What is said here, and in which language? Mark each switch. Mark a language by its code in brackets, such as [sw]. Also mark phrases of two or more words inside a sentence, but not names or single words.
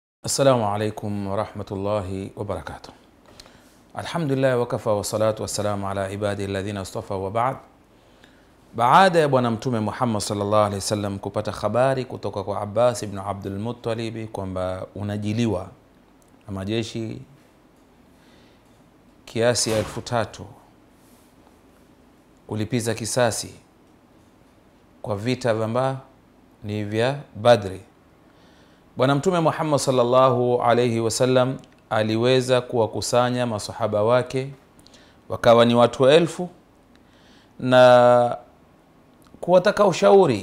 [ar] السلام عليكم ورحمة الله وبركاته. الحمد لله وكفى والصلاة والسلام على عباده الذين اصطفى وبعد. [sw] Baada ya bwana mtume Muhammad [ar] صلى الله عليه وسلم [sw] kupata habari kutoka kwa Abbas ibn Abdul Muttalib kwamba unajiliwa na majeshi kiasi ya 3,000 kulipiza kisasi kwa vita ambavyo ni vya Badri, bwana mtume Muhammad [ar] صلى الله عليه وسلم [sw] aliweza kuwakusanya masahaba wake wakawa ni watu 1000 na kuwataka ushauri.